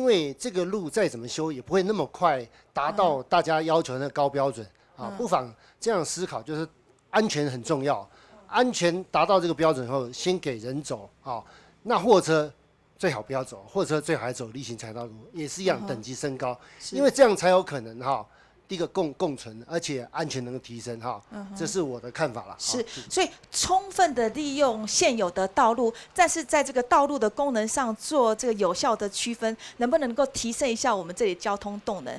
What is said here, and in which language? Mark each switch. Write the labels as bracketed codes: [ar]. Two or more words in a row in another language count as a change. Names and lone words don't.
[zh] 為這個路再怎麼修也不會那麼快達到大家要求的那個高標準不妨這樣思考，就是安全很重要，安全達到這個標準後，先給人走那貨車最好不要走，貨車最好還走例行產業道路，也是一樣等級升高，因為這樣才有可能第一个共存，而且安全能够提升哈，这是我的看法啦。是，所以充分的利用现有的道路，但是在这个道路的功能上做这个有效的区分，能不能够提升一下我们这里交通动能？